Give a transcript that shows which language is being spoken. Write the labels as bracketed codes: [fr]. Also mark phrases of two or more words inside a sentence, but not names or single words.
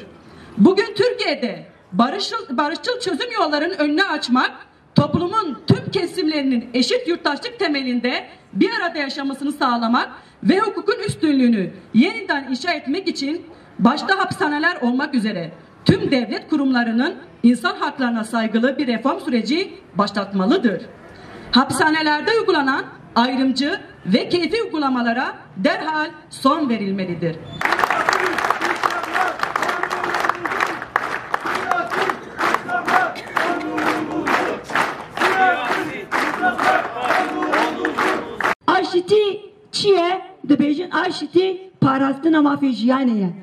[tr] Bugün Türkiye'de barışçıl çözüm yollarının önünü açmak, toplumun tüm kesimlerinin eşit yurttaşlık temelinde bir arada yaşamasını sağlamak ve hukukun üstünlüğünü yeniden inşa etmek için başta hapishaneler olmak üzere tüm devlet kurumlarının insan haklarına saygılı bir reform süreci başlatmalıdır. Hapishanelerde uygulanan ayrımcı ve keyfi uygulamalara derhal son verilmelidir. [ku] Aşiti çiye dibêjin aşiti parastina mafê jiyanê ye.